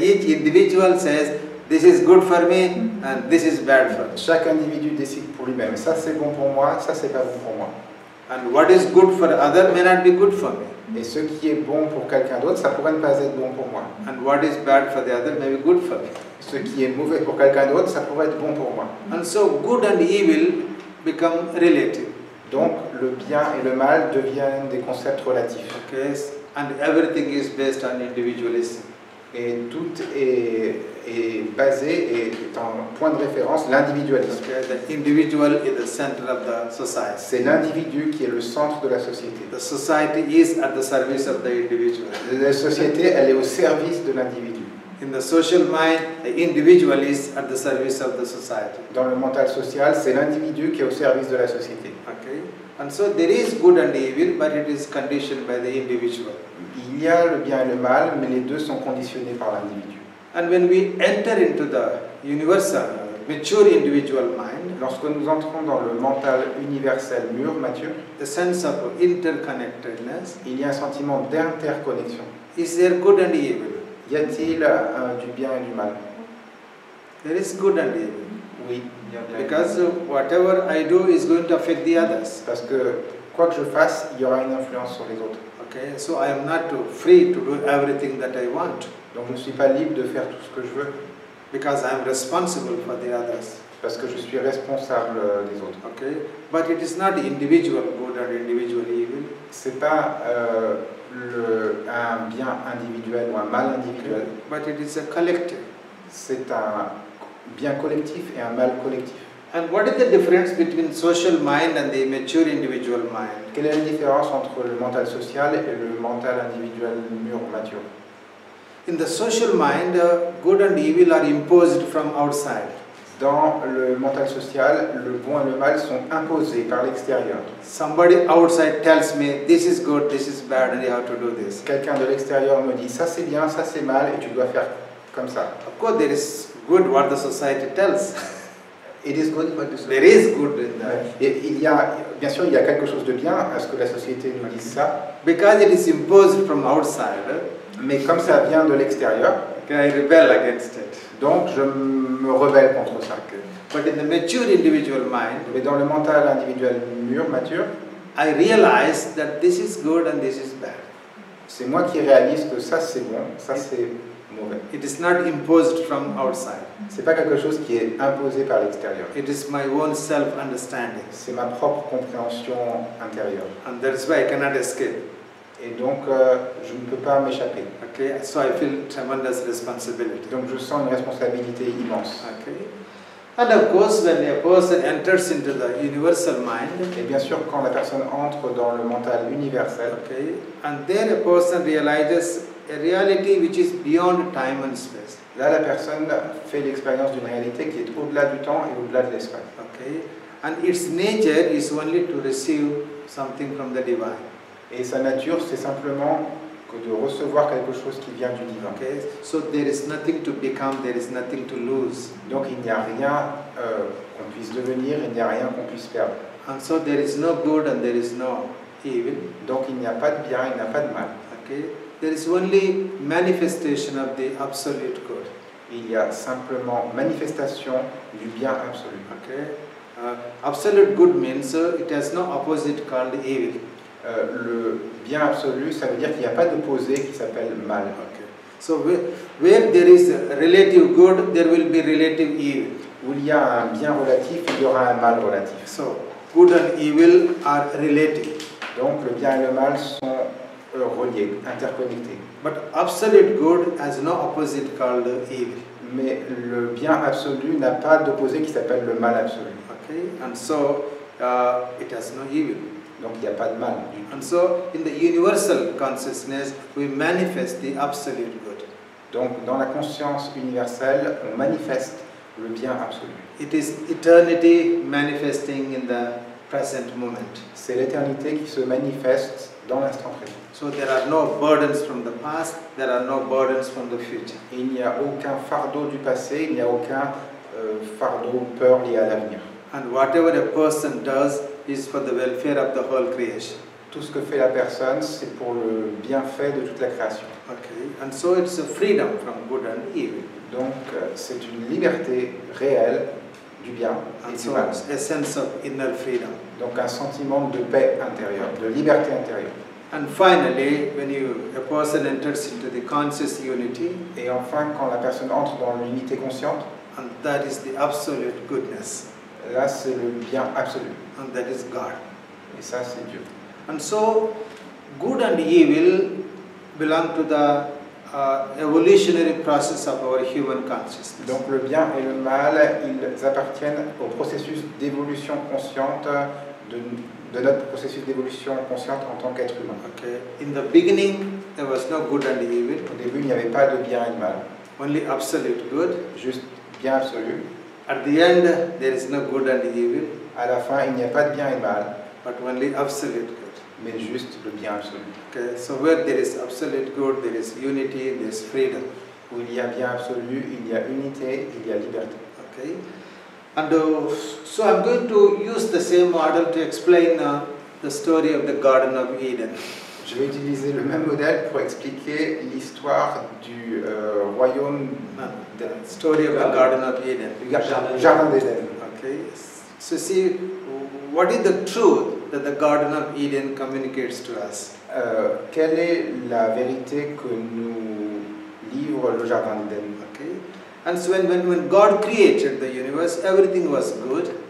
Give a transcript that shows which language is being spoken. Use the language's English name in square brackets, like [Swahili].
[English] Each individual says, this is good for me and this is bad for me. [French] Chaque individu décide pour lui-même. Ça c'est bon pour moi, ça c'est pas bon pour moi. [English] And what is good for other may not be good for me. [French] Et ce qui est bon pour quelqu'un d'autre, ça pourrait ne pas être bon pour moi. [English] And what is bad for the other may be good for me. [French] Ce qui est mauvais pour quelqu'un d'autre, ça pourrait être bon pour moi. [English] And so good and evil become relative. [French] Donc le bien et le mal deviennent des concepts relatifs. [English] Okay? And everything is based on individualism. [French] Et tout est basé et est en point de référence l'individualisme. [English] Okay? The individual is the center of the society. [French] C'est l'individu qui est le centre de la société. [English] The society is at the service of the individual. [French] La société, elle est au service de l'individu. [English] In the social mind, the individual is at the service of the society. [French] Dans le mental social, c'est l'individu qui est au service de la société. [English] Okay? And so there is good and evil, but it is conditioned by the individual. [French] Il y a le bien et le mal, mais les deux sont conditionnés par l'individu. [English] And when we enter into the universal, mature individual mind, [French] Lorsque nous entrons dans le mental universel mûr, mature, [English] the sense of interconnectedness, [French] il y a un sentiment d'interconnexion. [English] is there good and evil? [French] Y a-t-il du bien et du mal? [English] There is good and evil. [French] Oui, il y a bien. [English] Because whatever I do is going to affect the others. [French] Parce que quoi que je fasse, il y aura une influence sur les autres. [English] Okay, so I am not free to do everything that I want. [French] Donc je ne suis pas libre de faire tout ce que je veux. [English] Because I am responsible for the others. [French] Parce que je suis responsable des autres. [English] Okay, but it is not individual good or individual evil. [French] C'est pas un bien individuel ou un mal individuel. [English] But it is a collective. [French] C'est un bien collectif et un mal collectif. [English] And what is the difference between social mind and the mature individual mind? [French] Quelle est la différence entre le mental social et le mental individuel mûr, mature? [English] In the social mind, good and evil are imposed from outside. [French] Dans le mental social, le bon et le mal sont imposés par l'extérieur. [English] Somebody outside tells me this is good, this is bad, and you have to do this. [French] Quelqu'un de l'extérieur me dit ça c'est bien, ça c'est mal et tu dois faire comme ça. [English] Of course, there is good what the society tells. It is good, but There is good in that. [French] Et il y a, bien sûr, il y a quelque chose de bien à ce que la société nous dise ça. [English] Because it is imposed from outside, [French] Mais comme ça vient de l'extérieur, [English] I rebel against it. [French] donc je me rebelle contre ça. [English] But in the mature individual mind, [French] Mais dans le mental individuel mûr, mature, [English] I realize that this is good and this is bad. [French] c'est moi qui réalise que ça c'est bon, ça c'est mauvais. [English] It is not imposed from outside. [French] C'est pas quelque chose qui est imposé par l'extérieur. [English] It is my own self-understanding. [French] C'est ma propre compréhension intérieure. [English] And that's why I cannot escape. [French] Et donc, je ne peux pas m'échapper. [English] Okay, so I feel tremendous responsibility. [French] Donc, je sens une responsabilité immense. [English] Okay, and of course, when a person enters into the universal mind, [French] Et bien sûr, quand la personne entre dans le mental universel, [English] okay, and there a person realizes a reality which is beyond time and space. [French] là, la personne fait l'expérience d'une réalité qui est au-delà du temps et au-delà de l'espace. [English] Okay, and its nature is only to receive something from the divine. [French] Et sa nature, c'est simplement que de recevoir quelque chose qui vient du divin. [English] Okay, so there is nothing to become, there is nothing to lose. [French] Donc, il n'y a rien qu'on puisse devenir, il n'y a rien qu'on puisse perdre. [English] And so there is no good and there is no evil. [French] Donc, il n'y a pas de bien, il n'y a pas de mal. [English] Okay, there is only manifestation of the absolute good. [French] Il y a simplement manifestation du bien absolu. [English] Okay, absolute good means it has no opposite called evil. [French] Le bien absolu, ça veut dire qu'il n'y a pas d'opposé qui s'appelle mal. [English] Okay, so where there is relative good, there will be relative evil. [French] Où il y a un bien relatif, il y aura un mal relatif. [English] So good and evil are relative. [French] Donc le bien et le mal sont reliés, interconnectés. [English] But absolute good has no opposite called evil. [French] Mais le bien absolu n'a pas d'opposé qui s'appelle le mal absolu. [English] Okay, and so it has no evil. [French] Donc il n'y a pas de mal du tout. [English] And so in the universal consciousness, we manifest the absolute good. [French] Donc dans la conscience universelle, on manifeste le bien absolu. [English] It is eternity manifesting in the present moment. [French] C'est l'éternité qui se manifeste dans l'instant présent. [English] So there are no burdens from the past, there are no burdens from the future. [French] Et il n'y a aucun fardeau du passé, il n'y a aucun fardeau ou peur lié à l'avenir. [English] And whatever a person does is for the welfare of the whole creation. [French] Tout ce que fait la personne, c'est pour le bienfait de toute la création. [English] Okay, and so it's a freedom from good and evil. [French] Donc c'est une liberté réelle du bien et [English] And [French] du [English] so [French] mal. [English] it's a sense of inner freedom. [French] Donc un sentiment de paix intérieure, de liberté intérieure. [English] And finally, when a person enters into the conscious unity, [French] Et enfin, quand la personne entre dans l'unité consciente, [English] and that is the absolute goodness, [French] là c'est le bien absolu. [English] and that is God. [French] Et ça c'est Dieu. [English] And so, good and evil belong to the evolutionary process of our human consciousness. [French] Donc le bien et le mal, ils appartiennent au processus d'évolution consciente, de notre processus d'évolution consciente en tant qu'être humain. [English] Okay. In the beginning, there was no good and evil, [French] Au début, il n'y avait pas de bien et de mal, [English] only absolute good. [French] juste bien absolu. [English] At the end, there is no good and evil, [French] À la fin, il n'y a pas de bien et de mal, [English] but only absolute good. [French] mais juste le bien absolu. [English] Okay. So where there is absolute good, there is unity, there is freedom. [French] Où il y a bien absolu, il y a unité, il y a liberté. [English] Okay. And so I'm going to use the same model to explain the story of the Garden of Eden. [French] Je vais utiliser le même modèle pour expliquer l'histoire du royaume, [English] The story of the Garden of Eden. [French] du jardin d'Éden. [English] Okay. So see, what is the truth that the Garden of Eden communicates to us? [French] Quelle est la vérité que nous livre le jardin d'Éden? [English] Okay. And so when God created the universe, everything was good.